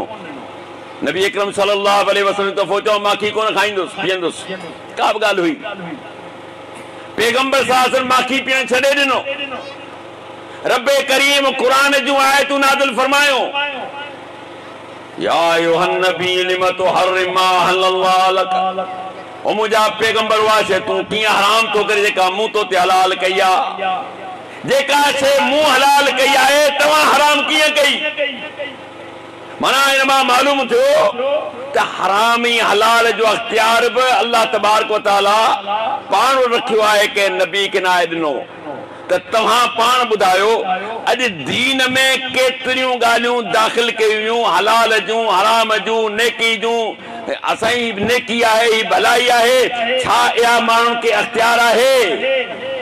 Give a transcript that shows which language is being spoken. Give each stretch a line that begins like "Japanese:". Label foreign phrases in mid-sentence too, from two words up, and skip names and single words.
Sindhi: नबी अकरम
Arabic: صلى الله عليه وسلم
Sindhi: दफ़ो चओ माखी कोन खाईंदुसि पीअंदुसि, का बि ॻाल्हि हुई। पैगंबर
Arabic: صلى الله عليه وسلم
Sindhi: माखी पीअण छॾे ॾिनो। रब करीम क़ुरान जूं आयतूं नाज़िल फरमायो
Arabic: يا أيها النبي لم تحرم ما أحل الله لك,
Sindhi: ओ मुंहिंजा पैगंबर उहा शइ तूं कीअं हराम थो करे जेका मूं तो ते हलाल कई आहे। जेका शइ मूं हलाल कई आहे तव्हां हराम कीअं कई? माना इन मां मालूम थियो त हरामी हलाल जो अख़्तियार बि
Arabic: الله تبارك وتعالى
Sindhi: पाण रखियो आहे के नबी के नाहे ॾिनो। त तव्हां पाण ॿुधायो अॼु दीन में केतिरियूं ॻाल्हियूं दाख़िल कयूं हलाल जूं हराम जूं नेकी जूं। असांजी नेकी आहे ही भलाई आहे, छा इहा माण्हुनि खे अख़्तियार आहे?